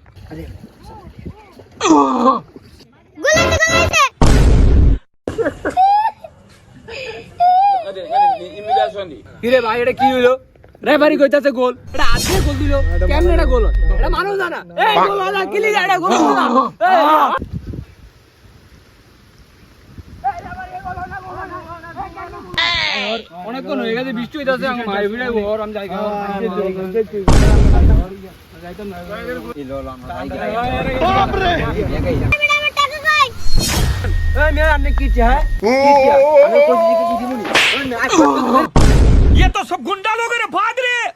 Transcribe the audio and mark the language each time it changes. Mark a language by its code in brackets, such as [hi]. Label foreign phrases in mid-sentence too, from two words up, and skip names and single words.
[bn] ইমিগ্রেশন দি কিরে ভাই এটা কি হইলো রেফারি কইতাছে গোল এটা আজকে গোল দিল কেমন এটা গোল এটা মানুষ জানা এই গোল হলো কি লিগা এটা গোল না অনেকক্ষণ হয়ে গেছে বৃষ্টি হইতাছে আমি মাই ভিড়ে ওর আমি যাই বাপ রে এই মেয়ে আপনি কি চায় আমি কোচিং কি দিবনি [hi] ये तो सब गुंडा लोग रे भाग रे